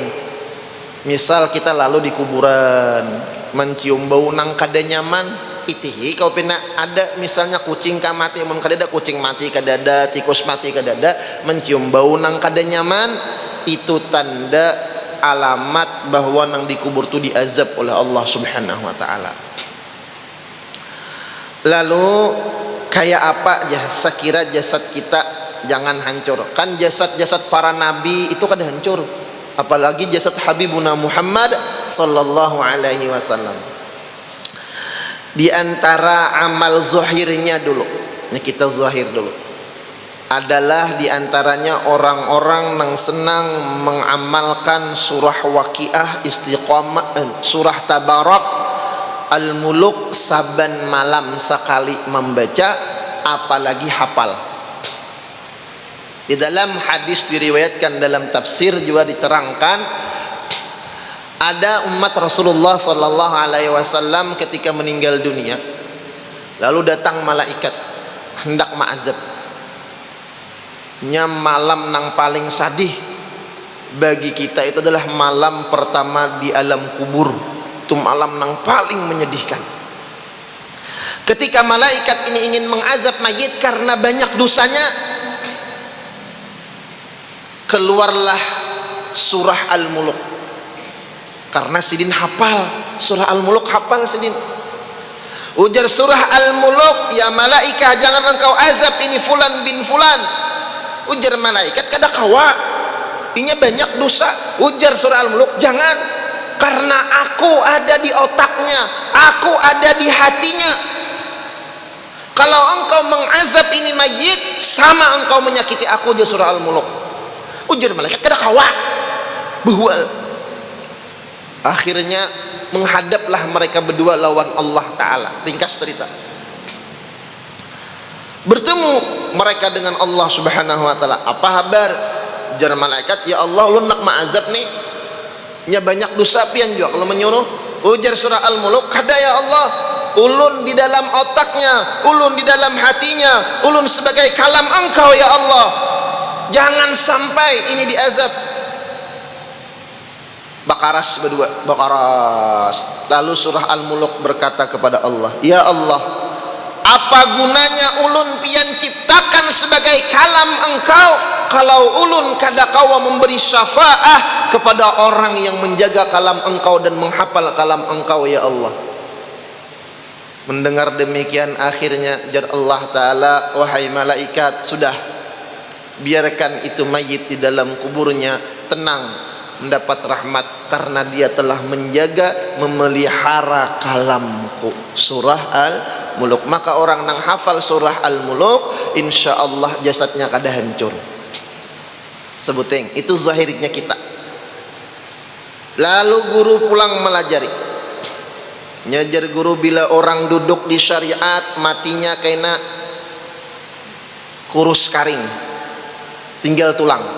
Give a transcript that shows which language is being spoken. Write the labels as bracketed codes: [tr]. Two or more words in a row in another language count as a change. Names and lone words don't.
[bjn] Misal kita lalu di kuburan mencium bau nang kada nyaman, itihi kau pernah ada misalnya kucing ka mati, mun kada ada kucing mati kada ada, tikus mati kada ada, mencium bau nang kada nyaman, itu tanda alamat bahwa nang dikubur tu diazab oleh Allah [ar] سبحانه وتعالى. [id] Lalu kayak apa ya sekira jasad kita jangan hancur? Kan jasad-jasad para nabi itu kada hancur, apalagi jasad Habibuna Muhammad [ar] صلى الله عليه وسلم. [id] Di antara amal zahirnya dulu, ya kita zahir dulu, adalah diantaranya orang-orang yang senang mengamalkan surah Waqiah, Istiqamah, surah Tabarak, Al-Muluk saban malam sekali membaca, apalagi hafal. Di dalam hadis diriwayatkan, dalam tafsir juga diterangkan, ada umat Rasulullah [ar] صلى الله عليه وسلم [id] ketika meninggal dunia, lalu datang malaikat hendak ma'azab. [bjn] Nya malam nang paling sadih bagi kita itu adalah malam pertama di alam kubur. [id] Itu malam nang paling menyedihkan. Ketika malaikat ini ingin mengazab mayit karena banyak dosanya, keluarlah surah Al-Muluk. [bjn] Karena sidin hafal surah Al-Muluk, hafal sidin. Ujar surah Al-Muluk, ya malaikah jangan engkau azab ini [ar] فلان بن فلان. [bjn] Ujar malaikat kada kawa, inya banyak dosa. Ujar surah Al-Muluk, jangan, karena aku ada di otaknya, aku ada di hatinya. [id] Kalau engkau mengazab ini mayit, sama engkau menyakiti aku. Di surah Al-Muluk. [bjn] Ujar malaikat kada kawa, bual. Akhirnya menghadaplah mereka berdua lawan Allah Ta'ala. [id] Ringkas cerita, bertemu mereka dengan Allah [ar] سبحانه وتعالى. [id] Apa kabar? [bjn] Jar malaikat, ya Allah ulun nak ma'azab nih, nya banyak dosa pian juga kalau menyuruh. Ujar surah Al-Muluk, kada ya Allah, ulun di dalam otaknya, ulun di dalam hatinya, ulun sebagai kalam engkau ya Allah, jangan sampai ini diazab. Bakaras berdua, bakaras. Lalu surah Al-Muluk berkata kepada Allah, ya Allah, apa gunanya ulun pian ciptakan sebagai kalam engkau kalau ulun kada kawa memberi syafaah kepada orang yang menjaga kalam engkau dan menghafal kalam engkau ya Allah. [id] Mendengar demikian akhirnya jar Allah Ta'ala, wahai malaikat, sudah, biarkan itu mayit di dalam kuburnya tenang mendapat rahmat karena dia telah menjaga, memelihara kalamku. Surah Al-Muluk. [bjn] Maka orang nang hafal surah Al-Muluk, insya Allah jasadnya kada hancur. Sebuting itu zahirnya kita. Lalu guru pulang melajari, nyajar guru, bila orang duduk di syariat matinya kena kurus karing, tinggal tulang.